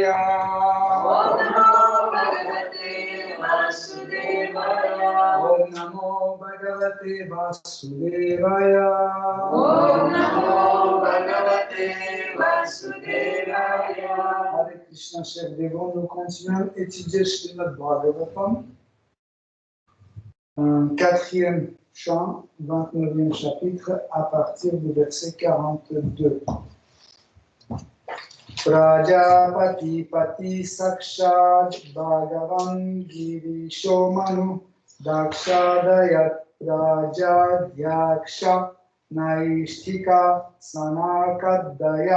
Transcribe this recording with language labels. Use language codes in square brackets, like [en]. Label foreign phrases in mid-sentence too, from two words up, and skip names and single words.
[sa] ओम नमो भगवते वासुदेवाय। ओम नमो भगवते वासुदेवाय। ओम नमो भगवते वासुदेवाय। Hare Krishna, [fr] chers dévots, nous continuons à étudier Srimad Bhagavatam, quatrième chant, 29e chapitre, à partir du verset 42. [sa] Prajapati Pati Sakshad Bhagavan Girisho Manu Dakshadayat Prajadyaksha Naishthika Sanakadaya.